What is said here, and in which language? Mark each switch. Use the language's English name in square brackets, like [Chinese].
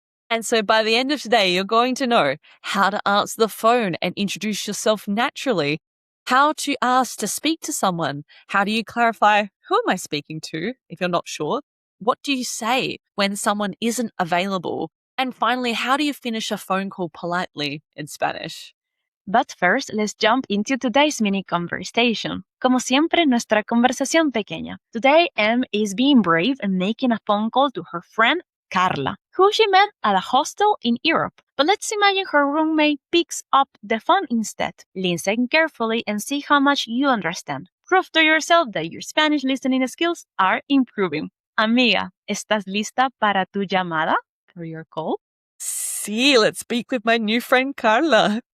[English] And so by the end of today, you're going to know how to answer the phone and introduce yourself naturally, how to ask to speak to someone, how do you clarify who am I speaking to if you're not sure, what do you say when someone isn't available, and finally, how do you finish a phone call politely in Spanish? But first, let's jump into today's mini conversation. [Spanish] Como siempre, nuestra conversación pequeña. [English] Today, Em is being brave and making a phone call to her friend Carla, who she met at a hostel in Europe. But let's imagine her roommate picks up the phone instead. Listen carefully and see how much you understand. Prove to yourself that your Spanish listening skills are improving. [Spanish] Amiga, ¿estás lista para tu llamada? [English] For your call? Sí, let's speak with my new friend Carla.